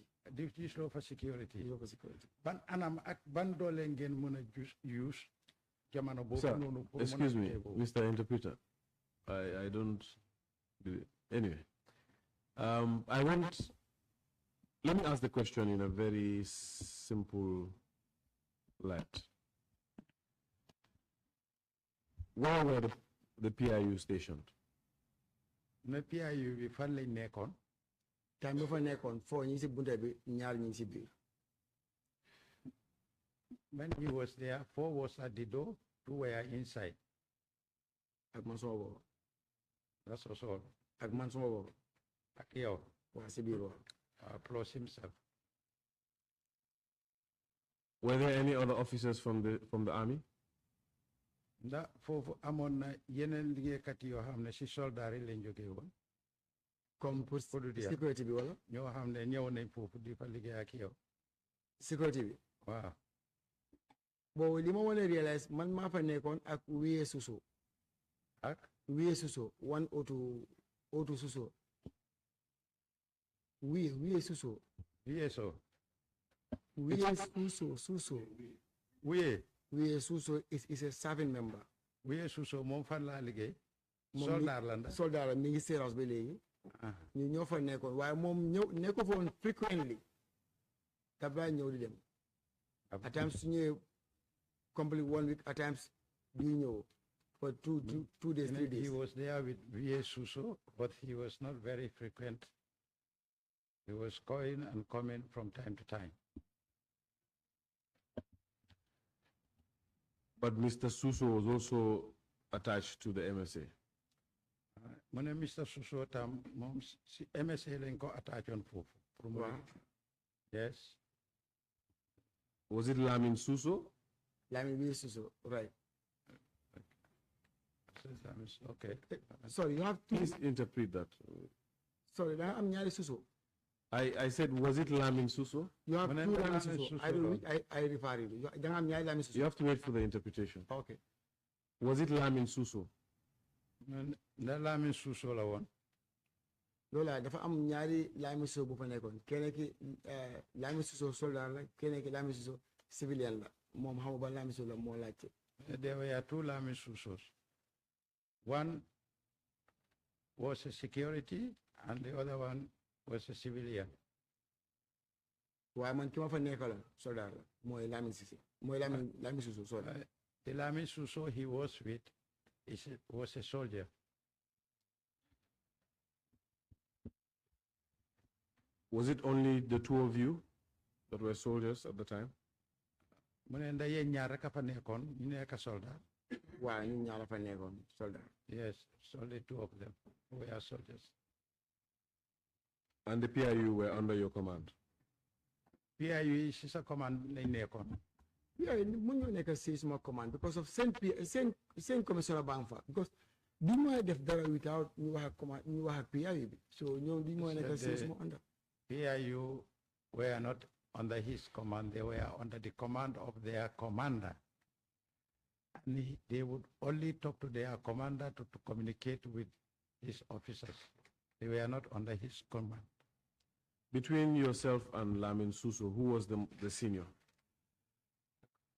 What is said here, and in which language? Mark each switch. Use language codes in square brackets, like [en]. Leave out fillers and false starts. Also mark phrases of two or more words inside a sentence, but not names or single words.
[wo] di gisuloo fa security. gisuma fa sécurity. ban anam ak ban doole ngeen mën a use jamono boobu Sir, noonu. [en] excuse me, Mr. Interpreter. I don't do it. Anyway, let me ask the question in a very simple light. Where were the PIU stationed? [wo] na PIU bi fan lañ nekkoon. time bi fa nekkoon foo ñi si bunta bi ñaar ñi si biir. [en] When he was there, 4 was at the door, 2 were inside. [wo] ak man suma boobu. [en] That's also all. [wo] ak man suma boobu. Ak yow. waa si biir [en] Plus himself. Were there any other officers from the army? [wo] Ndax foofu amoon na yeneen liggéeykat yoo xam ne si soldaar yi lañ jógee woon. comme pour sécurité bi wala. ñoo xam ne ñëw nañ foofu di fa liggéey ak yow. sécurité bi. waaw. boobu li ma mën a réaliser man maa fa nekkoon ak Wiye Suso. ak Wiye Suso one otu Suso. Wiye Suso. Wiye so. Wiye Suso. Wiye [en] Suso is a serving member. [wo] Wiye Suso moom fan laa liggéey. soldaar la ndax soldaar la mi ngi séerans ba léegi. ñu ñoo fa nekkoon waaye moom nekko fa woon frequently. daf daa ñëw di dem. at times su ñëwee [en] complete 1 week [wo] at times du ñëw [en] for 2 days 3 days. He was there with Wiye Suso, but he was not very frequent. He was going and coming from time to time. But Mr. Suso was also attached to the MSA. [wo] Mu ne Mr. Suso tam moom si MSA lañ ko attach on foofu. [en] Yes. Was it Lamin Suso? Lamin Wiye Suso, right. Okay. Sorry, you have to please interpret that. Sorry, [wo] da am ñaari Suso. [en] I said, was it Lamin Suso? You have 2 Lamin Suso. I refer you. [wo] Da am ñaari Lamin Suso. [en] You have to wait for the interpretation. Okay. Was it Lamin Suso? [wo] Na Lamin Suso la woon. Lola dafa am ñaari Lamin Suso bu fa nekkoon keneen ki Lamin Suso soldat la keneen ki Lamin Suso civilian la moom xamu ba Lamin Suso la moo laajte. [en] There were 2 Lamin Susos. One was a security and the other one was a civilian. [wo] waaye man ki ma fa nekkaloon soldat la mooy Lamin Suso mooy Lamin Suso soldat. [en] The Lamin Suso he was with was a soldier. Was it only the 2 of you that were soldiers at the time? [wo] Mu ne ndax yéen ñaar rek a fa nekkoon ñu nekk soldat. waaw ñun ñaar fa nekkoon soldat. [en] Yes, only 2 of them were soldiers. And the PIU were under your command? [wo] PIU [en] is a command [wo] lañ nekkoon. Yeah, mun ñoo nekk si suma command [en] because of [wo] seen commissioner baa fa because du ma def dara without ñu wax ak command ñu wax ak PIU bi so ñoom du ma nekk si suma under. [en] PIU were not under his command, they were under the command of their commander. And they would only talk to their commander to communicate with his officers. They were not under his command. Between yourself and Lamin Suso, who was the senior?